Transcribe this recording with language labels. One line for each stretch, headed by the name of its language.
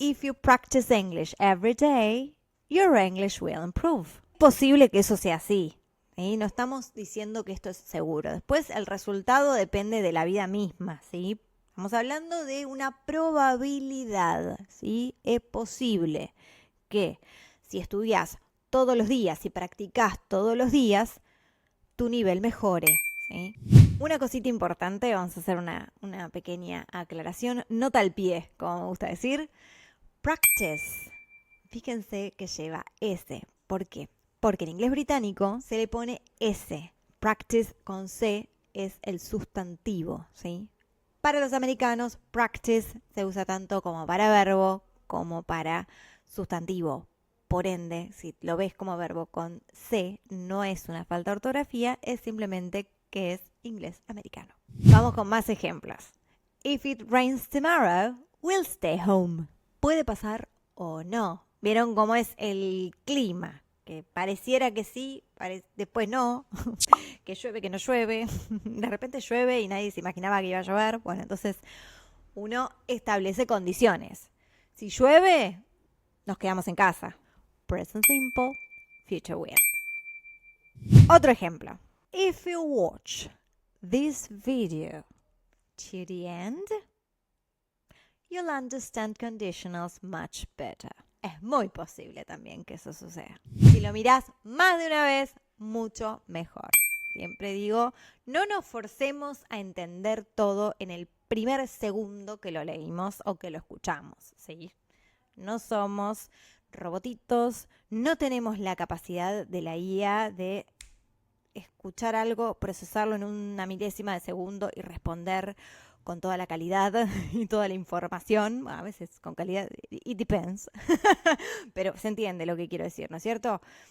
English: If you practice English every day, your English will improve.
Spanish: Posible que eso sea así. ¿Sí? No estamos diciendo que esto es seguro. Después el resultado depende de la vida misma, ¿sí? Estamos hablando de una probabilidad, ¿sí? Es posible que si estudias todos los días, si practicas todos los días, tu nivel mejore, ¿sí? Una cosita importante, vamos a hacer una pequeña aclaración, nota al pie, como me gusta decir. Practice, fíjense que lleva S. ¿Por qué? Porque en inglés británico se le pone S. Practice con C es el sustantivo, ¿sí? Para los americanos, practice se usa tanto como para verbo como para sustantivo. Por ende, si lo ves como verbo con C, no es una falta de ortografía, es simplemente que es inglés americano. Vamos con más ejemplos.
English: If it rains tomorrow, we'll stay home.
Spanish: Puede pasar o no. ¿Vieron cómo es el clima? Que pareciera que sí, después no, que llueve, que no llueve, de repente llueve y nadie se imaginaba que iba a llover. Bueno, entonces uno establece condiciones. Si llueve, nos quedamos en casa. Present simple, future will. Otro ejemplo.
English: If you watch this video to the end, you'll understand conditionals much better.
Spanish: Es muy posible también que eso suceda. Si lo mirás más de una vez, mucho mejor. Siempre digo, no nos forcemos a entender todo en el primer segundo que lo leímos o que lo escuchamos, ¿sí? No somos robotitos, no tenemos la capacidad de la IA de escuchar algo, procesarlo en una milésima de segundo y responder con toda la calidad y toda la información, a veces con calidad, it depends, pero se entiende lo que quiero decir, ¿no es cierto?